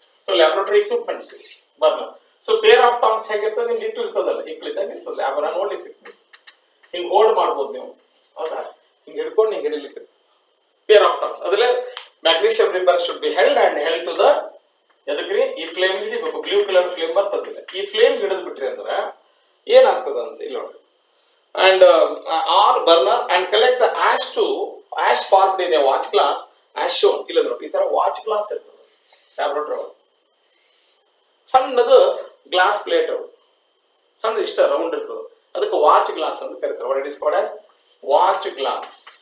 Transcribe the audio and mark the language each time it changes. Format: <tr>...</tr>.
<kn>So laboratory equipments burner. So pair of tongues ಹೇಗಿರ್ತದೆ, ನಿಮ್ಗೆ ಇಕ್ಳು ಇರ್ತದಲ್ಲ, ಇಕ್ಳಿದ್ದಾಗ ಇರ್ತದೆ, ಲ್ಯಾಬ್ರ ನೋಡ್ಲಿಕ್ಕೆ ಸಿಗ್ತದೆ, ಹಿಂಗ್ ಹೋಲ್ಡ್ ಮಾಡ್ಬೋದು ನೀವು, ಹೌದಾ, ಹಿಂಗ್ ಹಿಡ್ಕೊಂಡು ಹಿಂಗ್ ಹಿಡಿಲಿಕ್ಕೆ ಪೇರ್ ಆಫ್ ಟಾಂಗ್ಸ್. ಅದ್ರಲ್ಲಿ magnesium ribbon</kn> <en>should be held and held to the,</en> <kn>ಎದಕ್ರಿ ಈ ಫ್ಲೇಮ್ ಹಿಡಿಬೇಕು, ಬ್ಲೂ ಕಲರ್ ಫ್ಲೇಮ್ ಬರ್ತದಿಲ್ಲ, ಈ ಫ್ಲೇಮ್ ಹಿಡಿದ್ ಬಿಟ್ರಿ ಅಂದ್ರ ಏನಾಗ್ತದ ಅಂತ ಇಲ್ಲಿ ನೋಡ್ರಿ.</kn> <en>And or burner and collect the ash formed in a watch glass as shown.</en> <kn>ಇಲ್ಲ ನೋಡಿ, ಈ ತರ ವಾಚ್ ಗ್ಲಾಸ್ ಇರ್ತದೆ ಲ್ಯಾಬ್ರೋಟರಿ ಒಳಗೆ, ಸಣ್ಣದು ಗ್ಲಾಸ್ ಪ್ಲೇಟ್ ಅದು, ಸಣ್ಣದು ಇಷ್ಟ ರೌಂಡ್ ಇರ್ತದೆ, ಅದಕ್ಕೆ ವಾಚ್ ಗ್ಲಾಸ್ ಅಂತ ಕರೀತಾರೆ.</kn> <en>What it is called as watch glass.</en>